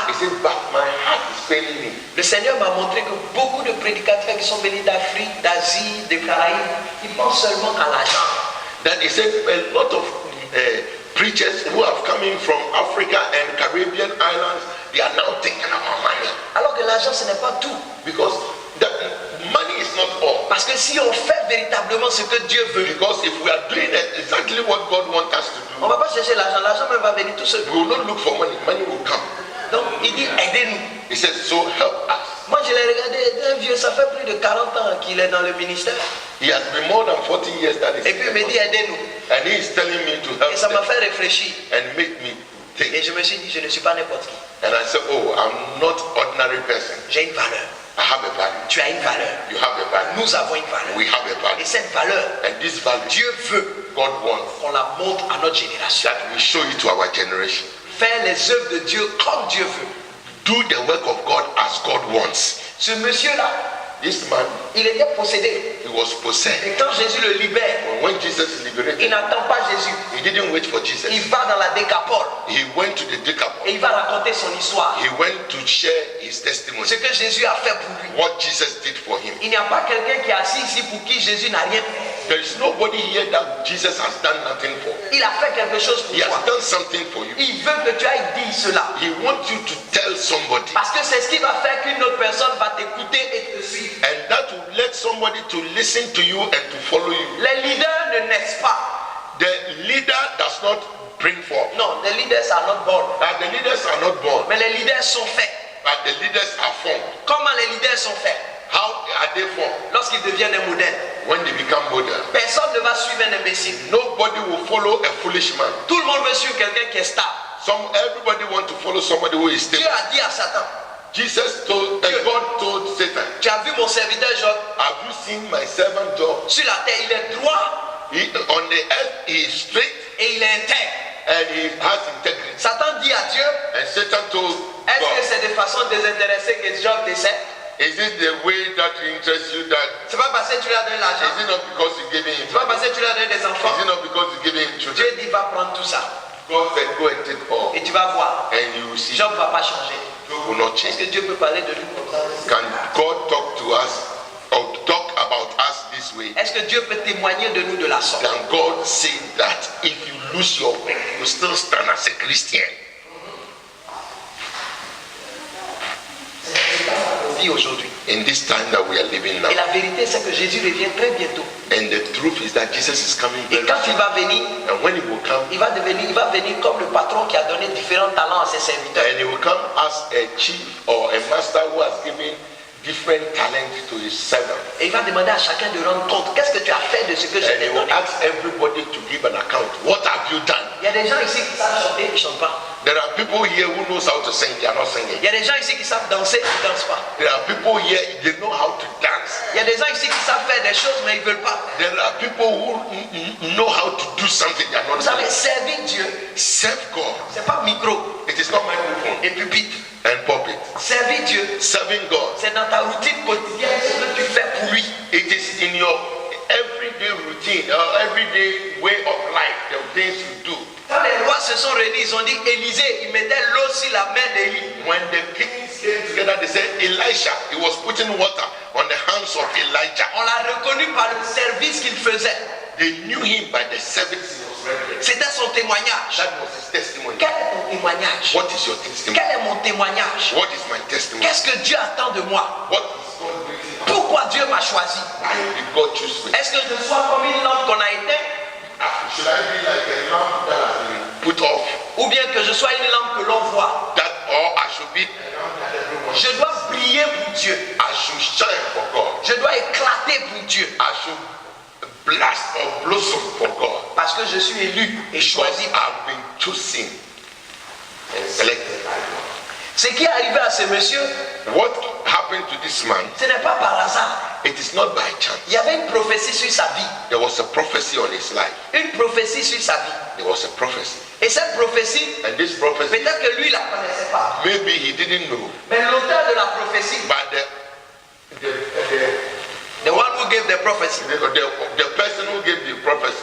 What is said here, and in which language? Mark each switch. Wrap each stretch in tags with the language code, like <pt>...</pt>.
<en>He said, but my heart is paining me.</en> <fr>Le Seigneur m'a montré que beaucoup de prédicateurs qui sont venus d'Afrique, d'Asie, des Caraïbes, ils pensent seulement à l'argent.</fr> <en>That he said a lot of preachers who have come in from Africa and Caribbean islands, they are now thinking about money.</en> <fr>Alors que l'argent, ce n'est pas tout.</fr> <en>Because the money is not all.</en> <fr>Parce que si on fait véritablement ce que Dieu veut,</fr> <en>Because if we are doing exactly what God wants us to</en> <fr>on ne</fr> <en>do,</en> <fr>va pas chercher l'argent. L'argent même va venir tout seul.</fr> <en>we will not look for money. Money will come.</en> <fr>Donc, il dit, aidez-nous.</fr> <en>He says, so help us.</en> <fr>Moi, je l'ai regardé, un vieux, ça fait plus de 40 ans qu'il est dans le ministère.</fr> <en>He has been more than 40 years that</en> <fr>Et puis, il me dit, aidez-nous.</fr> <en>and he is telling me to help</en> <fr>Et ça m'a</fr> <en>them</en> <fr>fait réfléchir.</fr> <en>and make me</en> <fr>Et</fr> <en>think.</en> <fr>je me suis dit, je ne suis pas n'importe qui.</fr> <en>And I said, oh, I'm not ordinary person.</en> <fr>J'ai une valeur.</fr> <en>I have a value.</en> <fr>Tu as une valeur.</fr> <en>You have a value.</en> <fr>Nous avons une valeur.</fr> <en>We have a</en> <fr>Et</fr> <en>value.</en> <fr>cette valeur,</fr> <en>And this value,</en> <fr>Dieu veut</fr> <en>God wants</en> <fr>qu'on la montre à notre génération.</fr> <en>that we show it to our generation.</en> <fr>Faire les œuvres de Dieu comme Dieu veut.</fr> <en>Do the work of God as God wants.</en> <fr>Ce monsieur-là,</fr> <en>This man,</en> <fr>il était possédé.</fr> <en>he was possessed.</en> <fr>Et quand Jésus le libère,</fr> <en>When Jesus</en> <fr>il</fr> <en>liberated,</en> <fr>n'attend pas Jésus.</fr> <en>he didn't wait for Jesus.</en> <fr>Il va dans la décapole</fr> <en>He went to the Decapolis.</en> <fr>et il va raconter son histoire.</fr> <en>He went to share his testimony.</en> <fr>Ce que Jésus a fait pour lui.</fr> <en>What Jesus did for him.</en> <fr>Il n'y a pas quelqu'un qui est assis ici pour qui Jésus n'a rien fait.</fr> <en>There is nobody here that Jesus has done nothing for.</en> <fr>Il a fait quelque chose pour</fr> <en>He has</en> <fr>toi.</fr> <en>done something for you.</en> <fr>Il veut que tu ailles dire cela.</fr> <en>He wants you to tell somebody.</en> <fr>Parce que c'est ce qui va faire qu'une autre personne va t'écouter et te suivre.</fr> <en>And that will let somebody to listen to you and to follow you.</en> <fr>Les leaders ne naissent pas.</fr> <en>The leader does not bring forth.</en> <fr>Non, les</fr> <en>leaders are not born. The leaders are not born,</en> <fr>Mais les leaders sont faits.</fr> <en>but the leaders are formed.</en> <fr>Comment les leaders sont faits?</fr> <en>How are they formed?</en> <fr>Lorsqu'ils deviennent des modèles.</fr> <en>When they become model.</en> <fr>Personne ne va suivre un imbécile.</fr> <en>Nobody will follow a foolish man.</en> <fr>Tout le monde veut suivre quelqu'un qui est stable.</fr> <en>Everybody want to follow somebody who is</en> <fr>Dieu</fr> <en>stable.</en> <fr>a dit à Satan,</fr> <en>Jesus told, God told Satan,</en> <fr>tu as vu mon serviteur Job,</fr> <en>have you seen my servant Job?</en> <fr>sur la terre, il est droit</fr> <en>On the earth he is straight</en> <fr>et il est intègre.</fr> <en>and he has integrity.</en> <fr>Satan dit à Dieu,</fr> <en>And Satan told</en> <fr>est-ce que</fr> <en>God,</en> <fr>c'est de façon désintéressée que Job décède?</fr> <en>is it the way that interests you that</en> <fr>C'est pas parce que tu lui as donné</fr> <en>is</en> <fr>l'argent,</fr> <en>it not because you gave him</en> <fr>c'est pas parce que tu lui as donné des enfants.</fr> <en>is it not because you gave him children?</en> <fr>Dieu dit, va prendre tout ça</fr> <en>God said, go and take all</en> <fr>et tu vas voir.</fr> <en>and you will see.</en> <fr>Job ne va pas changer.</fr> <en>Job will not</en> <fr>Est-ce</fr> <en>change.</en> <fr>que Dieu peut parler de lui comme ça?</fr> <en>Can God talk to us or talk about us this way?</en> <fr>Est-ce que Dieu peut témoigner de nous de la sorte?</fr> <en>Can God say that if you lose your way, you still stand as a Christian?</en> <fr>On vit aujourd'hui.</fr> <en>In this time that we are living now.</en> <fr>Et la vérité, c'est que Jésus revient très bientôt.</fr> <en>And the truth is that Jesus is coming</en> <fr>Et</fr> <en>very</en> <fr>quand il</fr> <en>soon.</en> <fr>va venir,</fr> <en>And when he will come,</en> <fr>il va venir comme le patron qui a donné différents talents à ses serviteurs.</fr> <en>and he will come as a chief or a master who has given different talents to his servant.</en> <fr>Et il va demander à chacun de rendre compte. Qu'est-ce que tu as fait de ce que je</fr> <en>And he</en> <fr>t'ai</fr> <en>will</en> <fr>donné?</fr> <en>ask everybody to give an account. What have you done?</en> <fr>Il y a des gens ici qui savent chanter, ils ne chantent pas.</fr> <en>There are people here who knows how to sing, they are not singing.</en> <fr>Il y a des gens ici qui savent danser, ils ne dansent pas.</fr> <en>There are people here, they know how to dance.</en> <fr>Il y a des gens ici qui savent faire des choses, mais ils ne veulent pas.</fr> <en>There are people who know how to do something, they are not</en> <fr>Vous savez,</fr> <en>doing.</en> <fr>servir Dieu,</fr> <en>Serve God.</en> <fr>ce n'est pas micro</fr> <en>It is not microphone</en> <fr>et pupitre.</fr> <en>and puppet.</en> <fr>Servir Dieu,</fr> <en>Serving God.</en> <fr>c'est dans ta routine quotidienne, ce que tu fais pour lui.</fr> <en>It is in your everyday routine, everyday way of life, the things you do.</en> <fr>Quand les rois se sont réunis, ils ont dit Élisée, il mettait l'eau sur la main d'Élie.</fr> <en>When the kings came together, they said Elisha, he was putting water on the hands of Elijah.</en> <fr>On l'a reconnu par le service qu'il faisait.</fr> <en>They knew him by the service he was rendering.</en> <fr>C'était son témoignage.</fr> <en>That was his testimony.</en> <fr>Quel est ton témoignage?</fr> <en>What is your testimony?</en> <fr>Quel est mon témoignage?</fr> <en>What is my testimony?</en> <fr>Qu'est-ce que Dieu attend de moi?</fr> <en>What is God waiting for?</en> <fr>Pour Pourquoi Dieu m'a choisi?</fr> <en>Why did God choose me?</en> <fr>Est-ce que je sois comme une lampe qu'on a éteinte?</fr> <en>Should I be like a lamp that has been put off?</en> <fr>Ou bien que je sois une lampe que l'on voit?</fr> <en>Or I should be a lamp that everyone.</en> <fr>Je dois briller pour Dieu.</fr> <en>I should shine for God.</en> <fr>Je dois éclater pour Dieu.</fr> <en>I should blast or blossom for God.</en> <fr>Parce que je suis élu et</fr> <en>Because</en> <fr>choisi.</fr> <en>I've been chosen and selected by God.</en> <fr>Ce qui est arrivé à ce monsieur,</fr> <en>What happened to this man?</en> <fr>ce n'est pas par hasard.</fr> <en>It is not by chance.</en> <fr>Il y avait une prophétie sur sa vie.</fr> <en>There was a prophecy on his life.</en> <fr>Une prophétie sur sa vie.</fr> <en>There was a prophecy.</en> <fr>Et cette prophétie,</fr> <en>And this prophecy,</en> <fr>peut-être que lui, il ne la connaissait pas.</fr> <en>maybe he didn't know.</en> <fr>Mais l'auteur de la prophétie,</fr> <en>But the one who gave the prophecy, the person who gave the prophecy,</en>